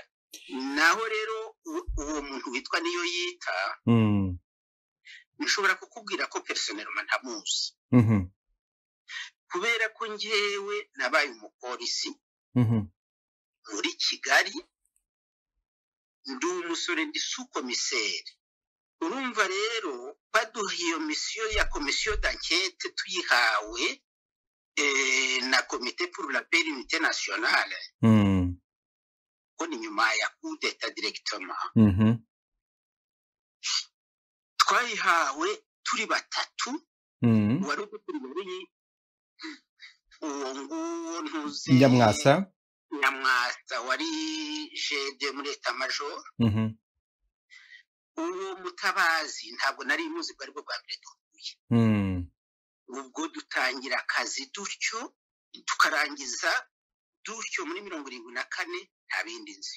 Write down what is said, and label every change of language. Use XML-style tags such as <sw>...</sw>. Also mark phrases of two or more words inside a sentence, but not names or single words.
<rw>Naho rero uwo muntu witwa Niyoyita nshobora kukubwira ko personnellement ntamuzi, kubera ko njyewe nabaye umupolisi muri Kigali, ndi umusore ndi sous-commissaire urumva rero baduha iyo misiyo ya komisiyo d'enquête tuyihawe na komite</rw> <fr>pour la paix et l'unité nationale</fr> <rw>ko ni nyuma ya</rw> <fr>coup d'état directement</fr> <rw>twayihawe turi batatu wari ukuriye uwo nguwo ntuzi Nyamwasa wari jede muri eta major uwo Mutabazi ntabwo nari muzi bari bwo bwa mbere duhuye ubwo dutangira akazi dutyo tukarangiza dutyo muri 74 nta bindi nzi.</rw>